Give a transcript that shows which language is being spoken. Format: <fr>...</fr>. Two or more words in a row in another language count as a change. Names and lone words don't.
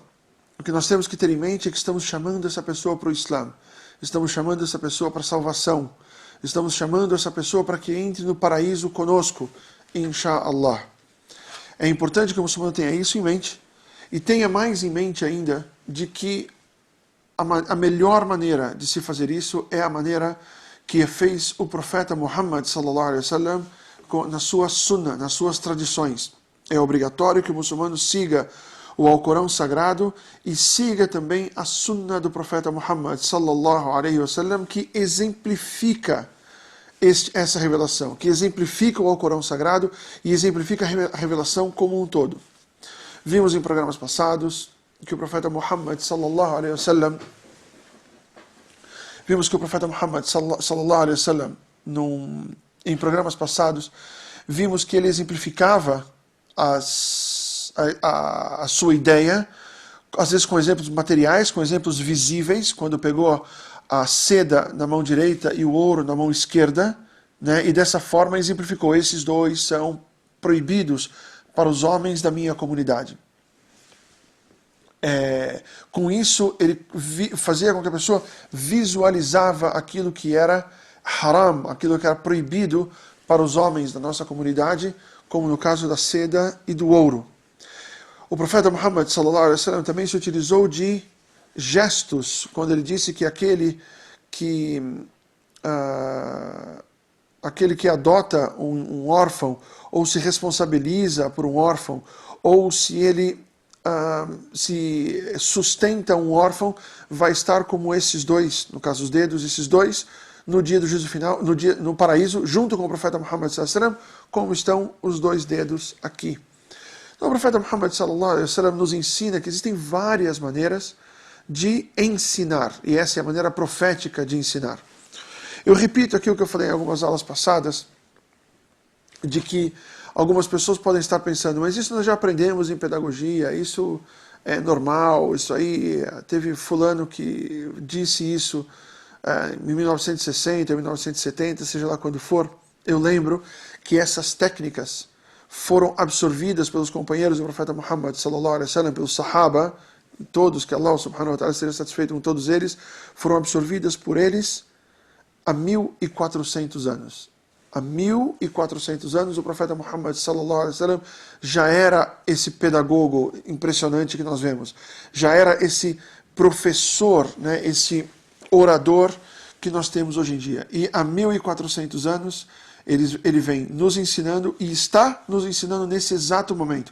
<pt>O que nós temos que ter em mente é que estamos chamando essa pessoa para o Islã, estamos chamando essa pessoa para a salvação, estamos chamando essa pessoa para que entre no paraíso conosco,</pt> <ar>إن شاء الله.</ar> <pt>É importante que o muçulmano tenha isso em mente e tenha mais em mente ainda de que a melhor maneira de se fazer isso é a maneira que fez o profeta Muhammad</pt> <ar>صلى الله عليه وسلم</ar> <pt>na sua sunnah, nas suas tradições. É obrigatório que o muçulmano siga o Alcorão Sagrado e siga também a sunnah do profeta Muhammad</pt> <ar>صلى الله عليه وسلم,</ar> <pt>que exemplifica essa revelação, que exemplifica o Alcorão Sagrado e exemplifica a revelação como um todo. Vimos em programas passados que o profeta Muhammad</pt> <ar>صلى الله عليه وسلم صلى الله عليه وسلم,</ar> <pt>em programas passados, vimos que ele exemplificava a sua ideia, às vezes com exemplos materiais, com exemplos visíveis, quando pegou a seda na mão direita e o ouro na mão esquerda, né, e dessa forma exemplificou: esses dois são proibidos para os homens da minha comunidade. Com isso, ele fazia com que a pessoa visualizava aquilo que era haram, aquilo que era proibido para os homens da nossa comunidade, como no caso da seda e do ouro. O profeta Muhammad</pt> <ar>صلى الله عليه وسلم</ar> <pt>também se utilizou de gestos, quando ele disse que aquele que adota um órfão, ou se responsabiliza por um órfão, ou se ele se sustenta um órfão, vai estar como esses dois, no caso os dedos, esses dois, no dia do juízo final, no paraíso, junto com o profeta Muhammad</pt> <ar>صلى الله عليه وسلم,</ar> <pt>como estão os dois dedos aqui. Então o profeta Muhammad</pt> <ar>صلى الله عليه وسلم</ar> <pt>nos ensina que existem várias maneiras de ensinar, e essa é a maneira profética de ensinar. Eu repito aqui o que eu falei em algumas aulas passadas, de que algumas pessoas podem estar pensando: mas isso nós já aprendemos em pedagogia, isso é normal, isso aí, teve fulano que disse isso em 1960, 1970, seja lá quando for. eu lembro que essas técnicas foram absorvidas pelos companheiros do profeta Muhammad</pt> <ar>صلى الله عليه وسلم,</ar> <pt>pelos Sahaba, todos, que</pt> <ar>الله سبحانه وتعالى</ar> <pt>seja satisfeito com todos eles, foram absorvidas por eles há 1400 anos. Há 1400 anos o profeta Muhammad</pt> <ar>صلى الله عليه وسلم</ar> <pt>já era esse pedagogo impressionante que nós vemos. Já era esse professor, né, esse orador que nós temos hoje em dia. E há 1400 anos ele vem nos ensinando e está nos ensinando nesse exato momento.</pt>